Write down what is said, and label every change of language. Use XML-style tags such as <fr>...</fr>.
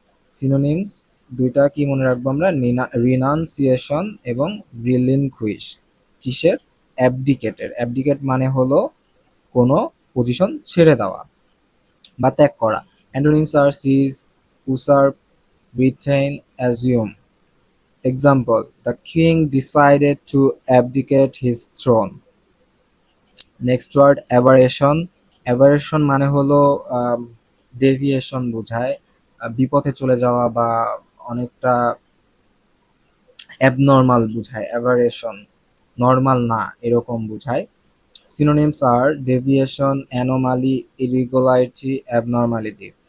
<bn>Synonyms দুইটা কি মনে রাখবো আমরা, রিনাউন্সিয়েশন এবং রিলিনকুইশ। কিসের? অ্যাবডিকেটের। অ্যাবডিকেট মানে হলো কোনো পজিশন ছেড়ে দেওয়া বা ত্যাগ করা।</bn> <en>Antonyms আর seize, usurp, retain, assume. Example, the king decided to abdicate his throne. Next word aberration.</en> <bn>অ্যাভারেশন মানে হলো ডেভিয়েশন বোঝায়, বিপথে চলে যাওয়া বা অনেকটা অ্যাবনর্মাল বোঝায়। অ্যাভারেশন নর্মাল না এরকম বোঝায়।</bn> <en>Synonyms আর deviation, anomaly, irregularity, abnormality.</en>